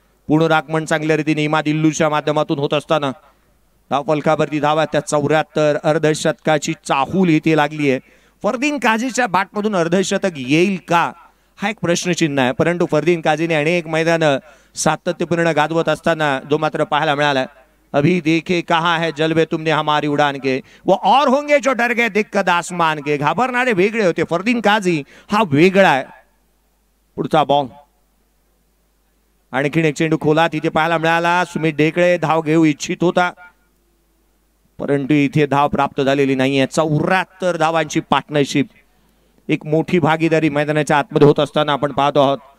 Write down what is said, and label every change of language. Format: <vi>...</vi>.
<mr>पुनरागमन चांगल्या रीतीने इमादिल्लूच्या माध्यमातून होत असताना धावफलकावरती धावा त्या 74. अर्धशतकाची चाहूल इथे लागली आहे. फरदीन काझीच्या बॅटमधून अर्धशतक येईल का हा एक प्रश्नचिन्ह आहे. परंतु फरदीन काझीने अनेक मैदान सातत्यपूर्ण गाजवत असताना जो मात्र पाहायला मिळाला.</mr> <hi>अभी देखे कहा है जलवे तुमने हमारी उड़ान के वो और होंगे जो डर गए दिक्कत आसमान के.</hi> <mr>घाबरणारे वेगळे होते. फरदीन काझी हा वेगळा आहे. पुढचा बॉल आणखीन एक चेंडू खोला तिथे पाहायला मिळाला. सुमित ढेकळे धाव घेऊ इच्छित होता परंतु इथे धाव प्राप्त झालेली नाहीये. 74 धावांची पार्टनरशिप एक मोठी भागीदारी मैदानाच्या आतमध्ये होत असताना आपण पाहतो आहोत.</mr>